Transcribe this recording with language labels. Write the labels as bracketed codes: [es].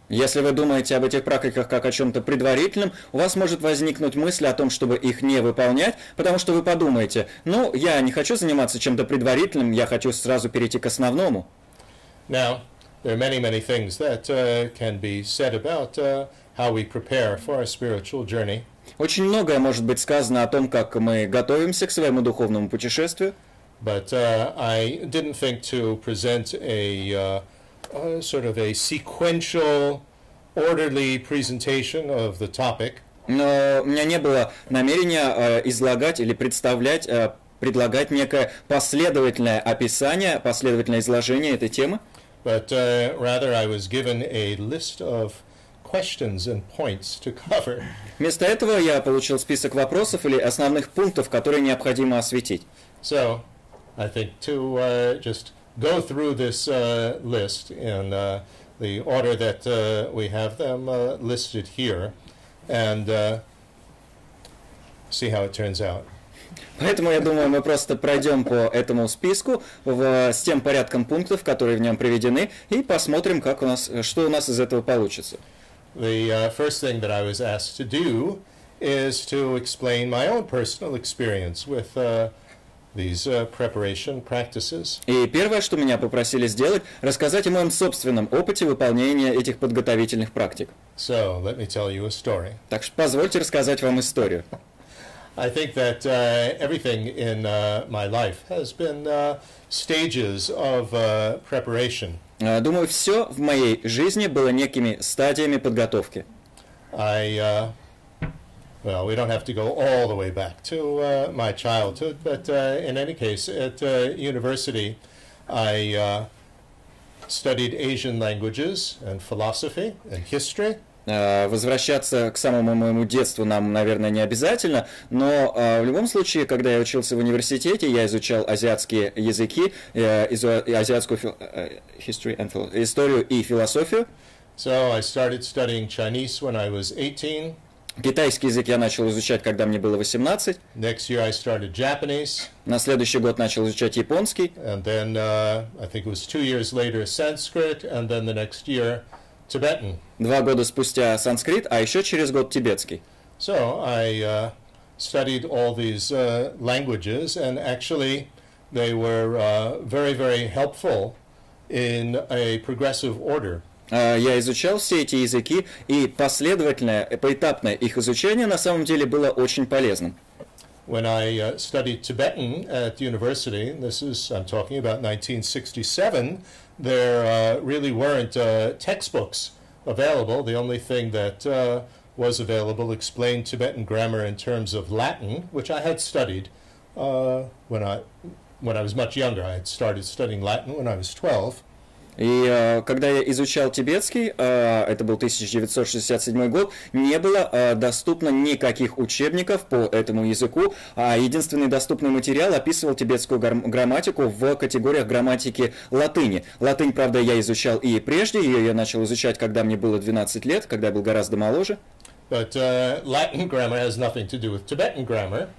[ru] Если вы думаете об этих практиках как о чем-то предварительном, у вас может возникнуть мысль о том, чтобы их не выполнять, потому что вы подумаете, я не хочу заниматься чем-то предварительным, я хочу сразу перейти к основному. [en] Now, there are many things that can be said about how we prepare for a spiritual journey. [ru] Очень многое может быть сказано о том, как мы готовимся к своему духовному путешествию. [en] But I didn't think to present a sort of a sequential, orderly presentation of the topic. [ru] Но у меня не было намерения излагать или предлагать некое последовательное описание, последовательное изложение этой темы. [en] But rather I was given a list of questions and points to cover. [ru] Вместо этого я получил список вопросов или основных пунктов, которые необходимо осветить. [en] So I think to just go through this list in the order that we have them listed here and see how it turns out. [ru] Поэтому, я думаю, мы просто пройдем по этому списку с тем порядком пунктов, которые в нем приведены, и посмотрим, что у нас из этого получится. [en] The first thing that I was asked to do is to explain my own personal experience with these preparation practices. [ru] И первое, что меня попросили сделать, рассказать о моем собственном опыте выполнения этих подготовительных практик. [en] So, let me tell you a story. [ru] Так что позвольте рассказать вам историю. [en] I think that everything in my life has been stages of preparation. [ru] Думаю, все в моей жизни было некими стадиями подготовки. [en] Well, we don't have to go all the way back to my childhood, but in any case, at university, I studied Asian languages and philosophy and history. [ru] Возвращаться к самому моему детству нам, наверное, не обязательно, но в любом случае, когда я учился в университете, я изучал азиатские языки, азиатскую историю и философию. [en] So I started studying Chinese when I was 18. [ru] Китайский язык я начал изучать, когда мне было 18. [en] Next year I started Japanese. [ru] На следующий год начал изучать японский. [en] And then I think it was 2 years later Sanskrit, and then the next year Tibetan. [ru] 2 года спустя санскрит, а еще через год тибетский. [en] So I studied all these languages, and actually they were very, very helpful in a progressive order. [ru] Я изучал все эти языки, и последовательное, поэтапное их изучение на самом деле было очень полезным. [en] When I studied Tibetan at university, I'm talking about 1967, there really weren't textbooks available. The only thing that was available explained Tibetan grammar in terms of Latin, which I had studied when I was much younger. I had started studying Latin when I was 12. [ru] И когда я изучал тибетский, это был 1967 год, не было доступно никаких учебников по этому языку, а единственный доступный материал описывал тибетскую грамматику в категориях грамматики латыни. Латынь, правда, я изучал и прежде, ее я начал изучать, когда мне было 12 лет, когда я был гораздо моложе. [en] But Latin grammar has nothing to do with Tibetan grammar.